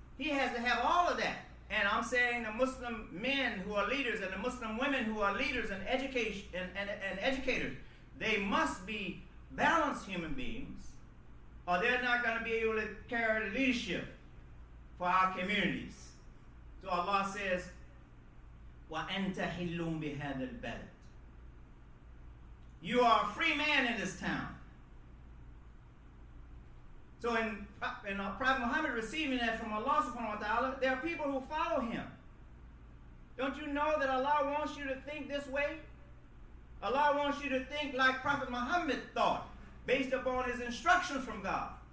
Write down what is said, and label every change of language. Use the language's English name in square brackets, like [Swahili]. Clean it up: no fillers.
[English] He has to have all of that. And I'm saying the Muslim men who are leaders and the Muslim women who are leaders and education and educators, they must be balanced human beings, or they're not going to be able to carry the leadership for our communities. So Allah says, [Arabic] وَأَنْتَ حِلٌّ بِهَذَا الْبَلَدِ. [English] You are a free man in this town. So in Prophet Muhammad receiving that from Allah subhanahu wa ta'ala, there are people who follow him. Don't you know that Allah wants you to think this way? Allah wants you to think like Prophet Muhammad thought, based upon his instructions from God.